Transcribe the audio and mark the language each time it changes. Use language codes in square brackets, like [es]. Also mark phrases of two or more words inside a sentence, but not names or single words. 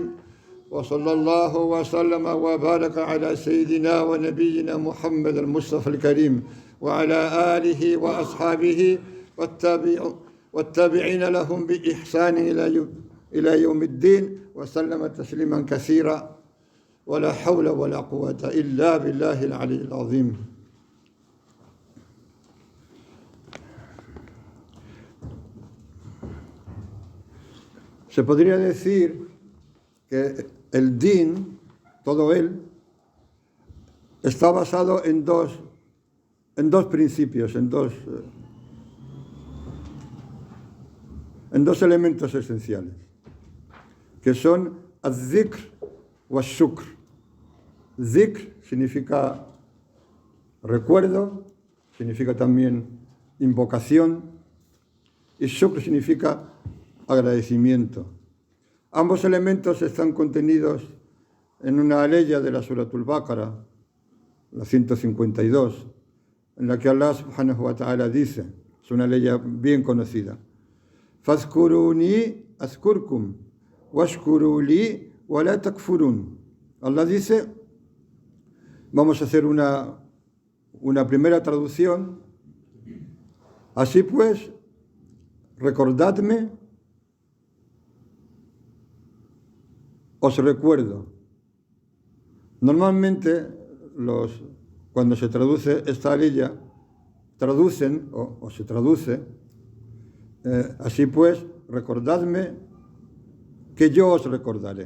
[ar] وصلى الله وسلم وبارك على سيدنا ونبينا محمد المصطفى الكريم وعلى آله وأصحابه والتابعين لهم بإحسان إلى يوم الدين وسلم تسليما كثيرا ولا حول ولا قوة إلا بالله العلي العظيم. [es] Se podría decir que el din, todo él, está basado en dos principios, en dos elementos esenciales, que son [ar] الذكر والشكر. [es] Zikr significa recuerdo, significa también invocación, y shukr significa agradecimiento. Ambos elementos están contenidos en una aleya de la Suratul Baqara, la 152, en la que Allah [ar] سبحانه وتعالى [es] dice, es una aleya bien conocida, [ar] فاذكروني أذكركم، واشكروا لي ولا تكفرون. [es] Allah dice, vamos a hacer una primera traducción, así pues, recordadme, os recuerdo. Normalmente, cuando se traduce esta aleya, traducen, o se traduce, así pues, recordadme que yo os recordaré.